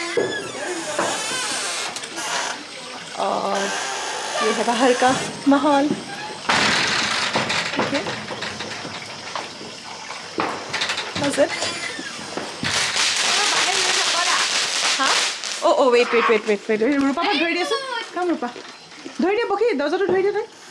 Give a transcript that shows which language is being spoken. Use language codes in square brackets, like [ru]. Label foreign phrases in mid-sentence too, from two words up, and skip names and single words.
[hi] और ये है बाहर का माहौल, ठीक है। [as] हाँ, [en] oh wait [as] रूपा মই ধৰি দিয়াচোন, কাম रूपा ধৰি দিয়া, পকি দৰ্জাটো ধৰি দিয়া তই।